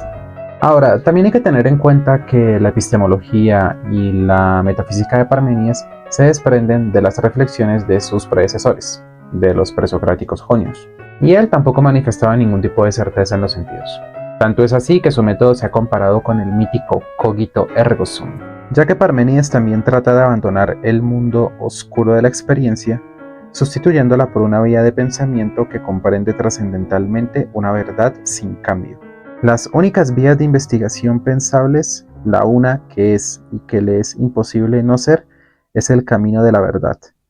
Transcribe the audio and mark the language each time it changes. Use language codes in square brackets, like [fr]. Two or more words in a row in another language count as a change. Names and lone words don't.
[es] Ahora, también hay que tener en cuenta que la epistemología y la metafísica de Parmenides se desprenden de las reflexiones de sus predecesores, de los presocráticos jonios, y él tampoco manifestaba ningún tipo de certeza en los sentidos. Tanto es así que su método se ha comparado con el mítico [la] cogito ergo sum, [es] ya que Parmenides también trata de abandonar el mundo oscuro de la experiencia, sustituyéndola por una vía de pensamiento que comprende trascendentalmente una verdad sin cambio. Las únicas vías de investigación pensables, la una que es y que le es imposible no ser, es el camino de la verdad.